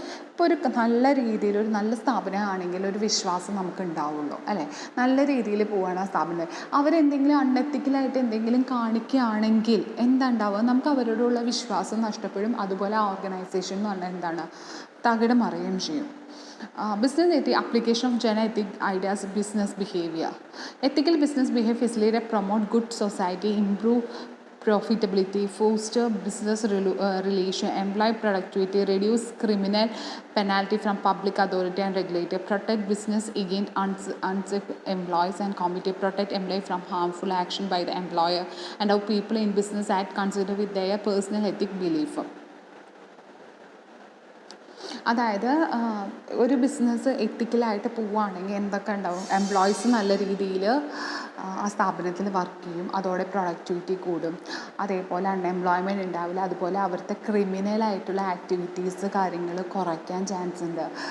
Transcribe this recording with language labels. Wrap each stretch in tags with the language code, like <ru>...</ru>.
<ml>ഇപ്പോൾ ഒരു നല്ല രീതിയിൽ ഒരു നല്ല സ്ഥാപനമാണെങ്കിൽ ഒരു വിശ്വാസം നമുക്ക് ഉണ്ടാവുള്ളൂ അല്ലേ. നല്ല രീതിയിൽ പോവുകയാണ് ആ സ്ഥാപനം. അവരെന്തെങ്കിലും അൺഎത്തിക്കലായിട്ട് എന്തെങ്കിലും കാണിക്കുകയാണെങ്കിൽ എന്താ ഉണ്ടാവുക, നമുക്ക് അവരോടുള്ള വിശ്വാസം നഷ്ടപ്പെടും. അതുപോലെ ആ ഓർഗനൈസേഷൻ എന്ന് പറഞ്ഞാൽ എന്താണ്, തകിടം മറിയുകയും ചെയ്യും.</ml> <en>Business ethics, application of general ethic ideas, business behavior. Ethical business behavior facilitate, promote good society, improve profitability, foster business relation, employ productivity, reduce criminal penalty from public authority and regulator, protect business against unsafe employees and committee, protect employee from harmful action by the employer, and how people in business act consider with their personal ethic belief.</en> <ml>അതായത് ഒരു business എത്തിക്കലായിട്ട് പോവുകയാണെങ്കിൽ എന്തൊക്കെ ഉണ്ടാവും, employees നല്ല രീതിയിൽ ആ സ്ഥാപനത്തിൽ work ചെയ്യും, അതോടെ പ്രൊഡക്ടിവിറ്റി കൂടും, അതേപോലെ അൺഎംപ്ലോയ്മെൻറ്റ് ഉണ്ടാവില്ല, അതുപോലെ അവിടുത്തെ ക്രിമിനലായിട്ടുള്ള ആക്ടിവിറ്റീസ് കാര്യങ്ങൾ കുറയ്ക്കാൻ ചാൻസ് ഉണ്ട്.</ml>